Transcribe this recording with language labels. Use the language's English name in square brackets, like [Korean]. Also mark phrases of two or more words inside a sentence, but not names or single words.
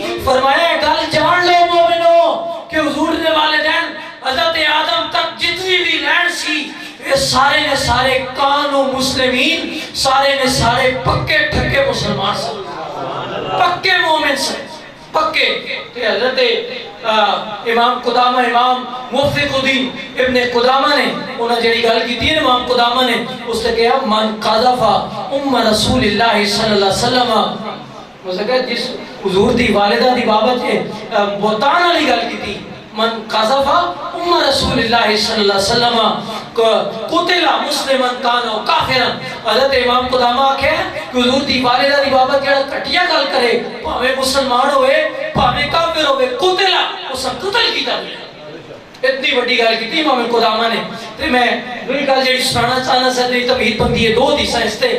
[Punjabi] فرمایا گل جان لو مومنو کہ حضور نے والدین حضرت آدم تک جتنی بھی لین سی یہ سارے نے سارے [Arabic] کانوا مسلمین [Punjabi] سارے نے سارے پکے ٹھکے مسلمان سن پکے مومن سن پکے. کہ حضرت امام قدامہ امام موفق الدین ابن قدامہ نے انہاں جڑی گل کیتی ہے امام قدامہ نے اس نے کہا [Arabic] من قذف ام رسول اللہ صلی اللہ علیہ وسلم [Punjabi] اس نے کہا جس حضور دی والدہ دی بابت بہتان والی گل کیتی [Arabic] من قذف ام رسول اللہ صلی اللہ علیہ وسلم قتل مسلمن کان او کافرا. [Punjabi] حضرت امام قدامہ آکھے کہ حضور دی والدہ دی بابت جڑا کٹیا گل کرے بھاویں مسلمان ہوئے بھاویں کافر ہوئے قتل اس قتل کیتا گیا. اتنی بڑی گل کیتی امام قدامہ نے. تے میں دوئی گل جڑی سنانا چاہنا سدی تمہید بندی ہے دو حدیثاں اس تے.